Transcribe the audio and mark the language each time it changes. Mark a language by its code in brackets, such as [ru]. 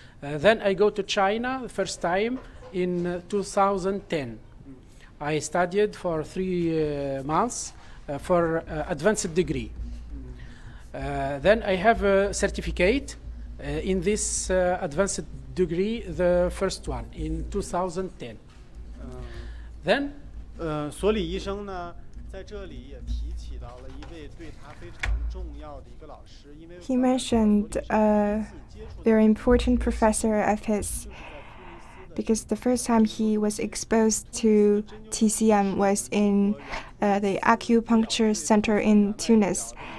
[en] Then I go to China the first time in 2010. I studied for 3 months for advanced degree. Then I have a certificate in this advanced degree, the first one, in 2010. Then [zh] 所里医生呢，在这里也提起到了一位对他非常重要的一个老师，因为 [en] He mentioned a very important professor of his. because the first time he was exposed to TCM was in the acupuncture center in Tunis.